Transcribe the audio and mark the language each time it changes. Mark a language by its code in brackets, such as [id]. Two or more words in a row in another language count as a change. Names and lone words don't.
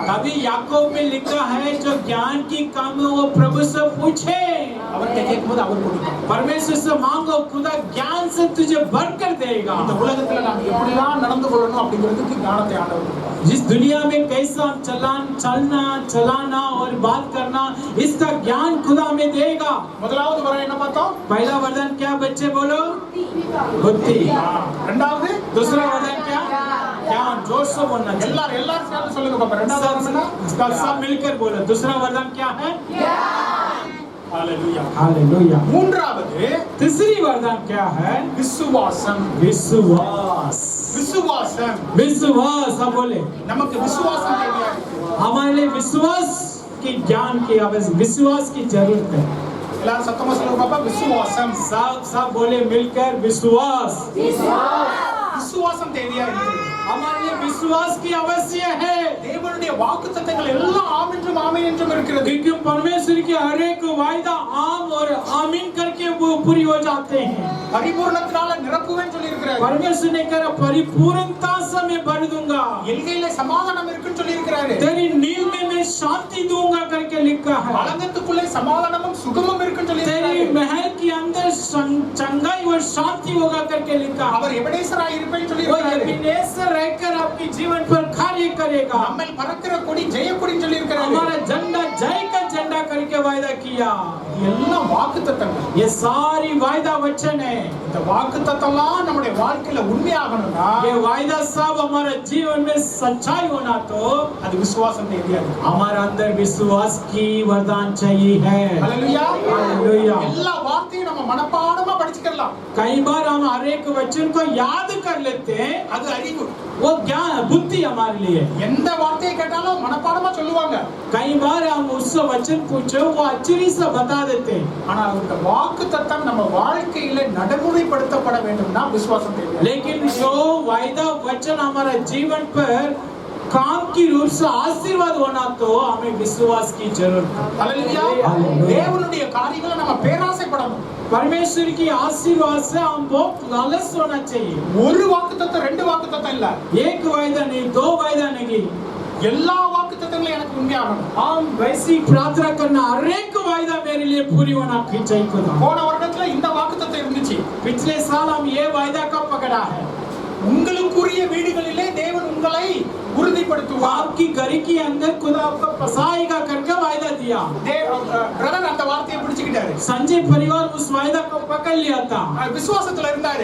[hi] अभी याकूब में लिखा है जो ज्ञान की काम है वो प्रभु से पूछे, [ta] அவர்கிட்ட கேட்கும்போது அவர் கொடுப்பார். [hi] परमेश्वर से मांगो, खुदा ज्ञान से तुझे भरकर देगा। [ta] இந்த உலகத்துல நாம் எப்படிலாம் நடந்து கொள்ளணும் அப்படிங்கிறதுக்கு ஞானத்தை ஆண்டவர் கொடுப்பார். [hi] जिस दुनिया में कैसा चलना चलाना और बात करना इसका ज्ञान खुदा हमें देगा। [ta] முதலாவது வர என்ன பார்த்தோம்? [hi] पहला वरदान क्या बच्चे बोलो? बुद्धि। [ta] இரண்டாவது [hi] दूसरा वरदान क्या? ज्ञान। जोर से बोलना चाहिए। [ta] எல்லாரும் சேர்ந்து சொல்லுங்க பாப்பா. இரண்டாவது [hi] सब मिलकर बोलो। दूसरा वरदान क्या है? [ta] ஹல்லேலூயா. [hi] हालेलुया। [ta] மூன்றாவது [hi] तीसरी वरदान क्या है? [ta] விசுவாசம். [hi] विश्वास। [ta] விசுவாசம். [hi] विश्वास। सब बोले, [ta] நமக்கு விசுவாசம் தேவையா இருக்கு. [hi] हमारे लिए विश्वास की ज्ञान की आवश्यक, विश्वास की जरूरत है। [ta] எல்லாரும் சத்தமா சொல்லுங்க பாப்பா. விசுவாசம். [hi] सब बोले मिलकर विश्वास। [ta] விசுவாசம் தேவையா இருக்கு. [hi] हमारे लिए विश्वास की आवश्यक है, [ta] தேவனுடைய வாக்குத்தத்தங்கள் எல்லாம் ஆம் என்றும் ஆமென் என்றும் இருக்கிறது. [hi] क्योंकि परमेश्वर के हर एक वायदा आम और आमीन करके वो पूरी हो जाते हैं। [ta] பரிபூரணத்தினால நிரப்புவேன்னு சொல்லி இருக்கிறார். [hi] परमेश्वर ने कहा परिपूर्णता से मैं भर दूंगा, [ta] எல்கையில சமாதானம் இருக்குன்னு சொல்லி இருக்கிறாரு. [hi] तेरी नींद में मैं शांति दूंगा करके लिखा है। [ta] அலங்கத்துக்குள்ளே சமாதானமும் சுகமும் இருக்குன்னு சொல்லி [hi] तेरी [ta] இருக்கிறாரு. [hi] महल के अंदर चंगाई और शांति होगा करके लिखा है। [ta] அவர் எபனேசராய் இருப்பேன்னு சொல்லி [hi] वो [ta] இருக்கிறாரு. [hi] एबेनेजर रहकर आपके जीवन पर कार्य करेगा। [ta] நம்மை பறக்கிற கொடி ஜெய கொடின்னு சொல்லி இருக்கிறாரு. [hi] हमारा झंडा जय का झंडा करके वायदा किया। [ta] எல்லாம் வாக்குத்தத்தங்கள். [hi] ये सारी वायदा वचन है। [ta] இந்த வாக்குத்தத்தம்லாம் நம்முடைய வாழ்க்கையில உண்மையாகணும்னா [hi] ये वायदा सब हमारे जीवन में सच्चाई होना तो [ta] அது விசுவாசம் தேவையா இருக்கு. [hi] हमारे अंदर विश्वास की वरदान चाहिए है। [ta] ஹல்லேலூயா. [hi] हालेलुया। [ta] எல்லா வார்த்தையும் நம்ம மனப்பாடமா படிச்சுக்கலாம். [hi] कई बार हम हर एक वचन को याद कर लेते हैं, [ta] அது அறிவு. [hi] वो ज्ञान बुद्धि हमारे लिए। [ta] எந்த வார்த்தையை கேட்டாலும் மனப்பாடமா சொல்லுவாங்க. [hi] कई बार हम उससे वचन पूछो वो अच्छी से बता देते हैं, [ta] ஆனா இந்த வாக்குத்தத்தம் நம்ம வாழ்க்கையில நடைமுறைப்படுத்தப்பட வேண்டும்னா விசுவாசம் தேவை. [hi] लेकिन जो वायदा वचन हमारा जीवन पर काम की रूप से आशीर्वाद होना तो हमें विश्वास की जरूरत है। [ta] ஹல்லேலூயா. தேவனுடைய காரியங்களை நம்ம பேராசைப்படணும். [hi] परमेश्वर की आशीर्वाद से हम बहुत लालच होना चाहिए। [ta] ஒரு வாக்குத்தத்தம் ரெண்டு வாக்குத்தத்தம் இல்ல. [hi] एक वायदा नहीं, दो वायदा नहीं, [ta] எல்லா வாக்குத்தத்தங்களும் எனக்கு உண்மையாகணும். [hi] हम वैसी प्रार्थना करना हर एक वायदा मेरे लिए पूरी होना चाहिए खुदा। [ta] போன வருடத்துல இந்த வாக்குத்தத்தம் இருந்துச்சு. [hi] पिछले साल हम ये वायदा का पकड़ा है, [ta] உங்களுக்குரிய வீடுகளிலே தேவன் உங்களை உறுதிப்படுத்துவார். [hi] आपकी घर के अंदर खुदा आपको बसाएगा करके वायदा दिया। [ta] பிரதர் அந்த வார்த்தையை பிடிச்சுக்கிட்டாரு. [hi] संजय परिवार उस वायदा को पकड़ लिया था। [ta] விசுவாசத்துல இருந்தாரு.